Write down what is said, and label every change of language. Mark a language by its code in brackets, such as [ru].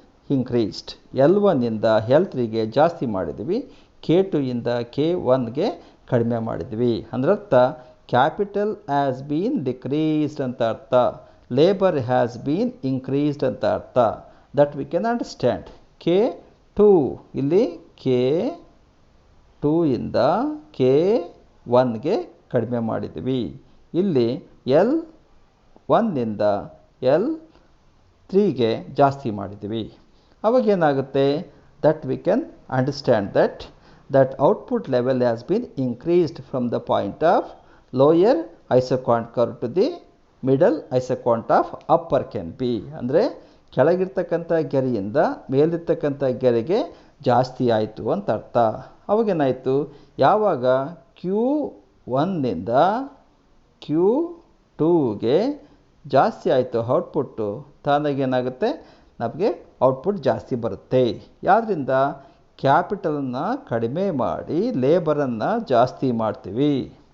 [kn] Increased L1ಇಂದ L3ಗೆ ಜಾಸ್ತಿ ಮಾಡಿದ್ವಿ K2 ಇಂದ K1ಗೆ ಕಡಿಮೆ ಮಾಡಿದ್ವಿ ಅಂದ್ರೆ ಅರ್ಥ [en] capital has been decreased [kn] ಅಂತ ಅರ್ಥ [en] labour has been increased [kn] ಅಂತ ಅರ್ಥ [en] That we can understand. [kn] K2 ಇಲ್ಲಿ K2 ಇಂದ K1ಗೆ ಕಡಿಮೆ ಮಾಡಿದ್ವಿ ಇಲ್ಲಿ L1ನಿಂದ L3ಗೆ ಜಾಸ್ತಿ ಮಾಡಿದ್ವಿ ಅವಾಗೇನಾಗುತ್ತೆ [en] that we can understand that output level has been increased from the point of lower isoquant curve to the middle isoquant of upper can be [kn] ಅಂದರೆ ಕೆಳಗಿರ್ತಕ್ಕಂಥ ಗೆರೆಯಿಂದ ಮೇಲಿರ್ತಕ್ಕಂಥ ಗೆರೆಗೆ ಜಾಸ್ತಿ ಆಯಿತು ಅಂತ ಅರ್ಥ. ಅವಾಗೇನಾಯಿತು ಯಾವಾಗ Q1ನಿಂದ Q2ಗೆ ಜಾಸ್ತಿ ಆಯಿತು ಔಟ್ಪುಟ್ಟು ತಾನಾಗೇನಾಗುತ್ತೆ ನಮಗೆ ಔಟ್ಪುಟ್ ಜಾಸ್ತಿ ಬರುತ್ತೆ. ಯಾವುದರಿಂದ ಕ್ಯಾಪಿಟಲನ್ನು ಕಡಿಮೆ ಮಾಡಿ ಲೇಬರನ್ನು ಜಾಸ್ತಿ ಮಾಡ್ತೀವಿ.